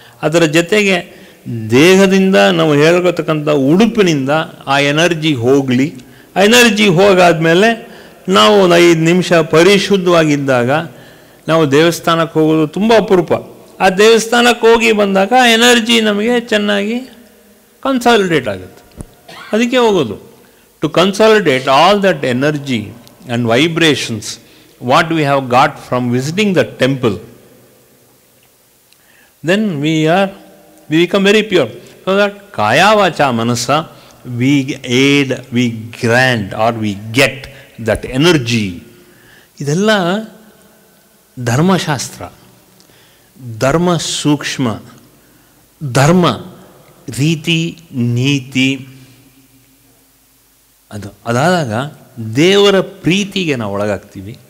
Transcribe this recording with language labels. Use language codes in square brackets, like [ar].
[kn] ಅದರ ಜೊತೆಗೆ ದೇಹದಿಂದ ನಾವು ಹೇಳ್ಕೊತಕ್ಕಂಥ ಉಡುಪಿನಿಂದ ಆ ಎನರ್ಜಿ ಹೋಗಲಿ. ಆ ಎನರ್ಜಿ ಹೋಗಾದ್ಮೇಲೆ ನಾವು ಒಂದು 5 ನಿಮಿಷ ಪರಿಶುದ್ಧವಾಗಿದ್ದಾಗ ನಾವು ದೇವಸ್ಥಾನಕ್ಕೆ ಹೋಗೋದು ತುಂಬ ಅಪರೂಪ. ಆ ದೇವಸ್ಥಾನಕ್ಕೆ ಹೋಗಿ ಬಂದಾಗ ಎನರ್ಜಿ ನಮಗೆ ಚೆನ್ನಾಗಿ ಕನ್ಸಾಲಿಡೇಟ್ ಆಗುತ್ತೆ. ಅದಕ್ಕೆ ಹೋಗೋದು, [en] To consolidate all that energy and vibrations what we have got from visiting the temple, then we become very pure. So that kaya vacha manasa we grant or we get that energy. [kn] ಇದೆಲ್ಲ ಧರ್ಮಶಾಸ್ತ್ರ, ಧರ್ಮ ಸೂಕ್ಷ್ಮ, ಧರ್ಮ ರೀತಿ ನೀತಿ. ಅದಾದಾಗ ದೇವರ ಪ್ರೀತಿಗೆ ನಾವು ಒಳಗಾಗ್ತೀವಿ.